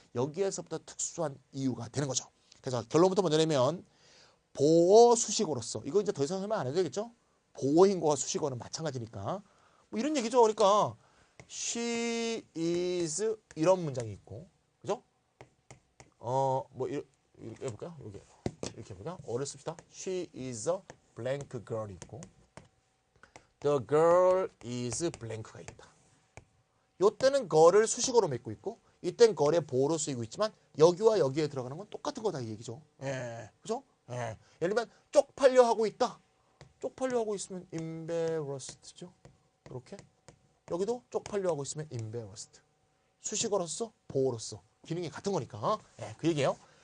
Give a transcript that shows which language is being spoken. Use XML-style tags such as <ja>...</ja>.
<ko>여기에서부터 특수한 이유가 되는 거죠. 그래서 결론부터 먼저 내면 보어 수식어로서, 이거 이제 더 이상 설명 안 해도 되겠죠? 보어인과 수식어는 마찬가지니까 뭐 이런 얘기죠. 그러니까 she is 이런 문장이 있고, 그죠? 뭐 이렇게 해볼까요? 이렇게 해볼까요? 어를 씁시다.</ko> <en>She is a blank girl</en> <ko>있고,</ko> <en>the girl is blank가</en> <ko>있다. 요때는 거를 수식어로 맺고 있고, 이땐 거의 보어로 쓰이고 있지만 여기와 여기에 들어가는 건 똑같은 거다 이 얘기죠. 그죠? 예를 들면 쪽팔려 하고 있다. 쪽팔려 하고 있으면 embarrassed죠. 이렇게 여기도 쪽팔려 하고 있으면 embarrassed. 수식어로서 보어로서 기능이 같은 거니까 그 얘기예요.</ko>